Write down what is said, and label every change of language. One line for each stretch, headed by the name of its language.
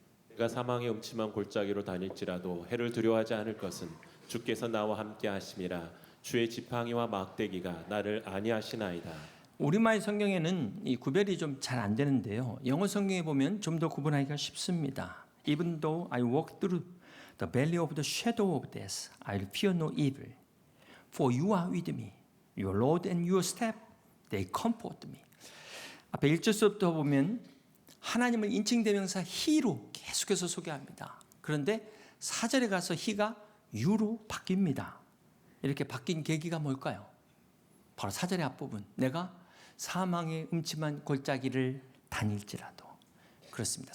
Korean: 내가 사망의 음침한 골짜기로 다닐지라도 해를 두려워하지 않을 것은 주께서 나와 함께 하심이라. 주의 지팡이와 막대기가 나를 안위하시나이다. 우리말 성경에는 이 구별이 좀 잘 안 되는데요. 영어 성경에 보면 좀 더 구분하기가 쉽습니다.
English: Even though I walk through the valley of the shadow of death, I'll fear no evil. For you are with me. Your rod and your staff, they comfort me.
Korean: 앞에 1절부터 보면 하나님을 인칭대명사 he로 계속해서 소개합니다. 그런데 4절에 가서 he가 you로 바뀝니다. 이렇게 바뀐 계기가 뭘까요? 바로 4절의 앞부분. 내가 사망의 음침한 골짜기를 다닐지라도. 그렇습니다.